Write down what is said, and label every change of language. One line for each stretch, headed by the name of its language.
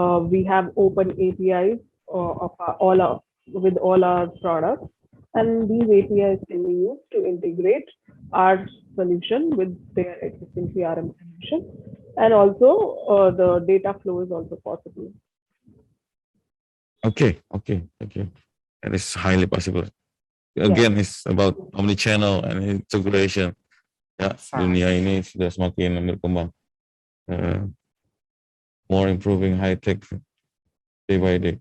English: We have open APIs with all our products, and these APIs can be used to integrate our solution with their existing CRM solution, and also the data flow is also possible. Okay, that is highly possible. Again, it's about omnichannel and integration.
Indonesian: Ya, dunia ini sudah semakin berkembang.
English: More improving high tech day by day.